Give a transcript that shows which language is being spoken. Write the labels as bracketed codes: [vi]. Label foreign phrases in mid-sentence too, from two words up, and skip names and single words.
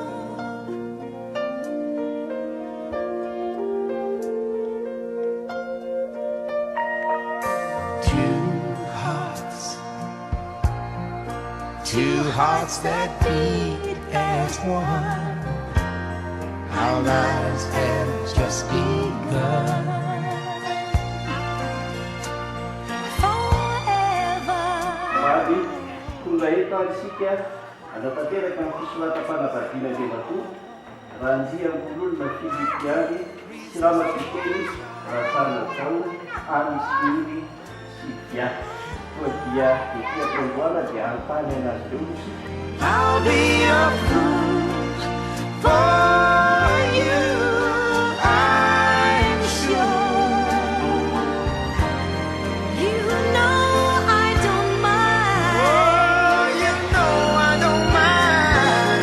[en] Two hearts that beat as one. Our lives have just begun. Forever. [mg] Vavy, tonga eto isika anatanteraka amin'ny fisoratam-panavadiana Andriamatoa Ranjia Ambololona Filipiany sy Ramatokely Rasanazao Amisy Sivia koa dia ety am-piangoana dia antany anazy ireo isika. [en] I'll be a fool for you, I'm sure. You know I don't mind. Oh, you know I don't mind.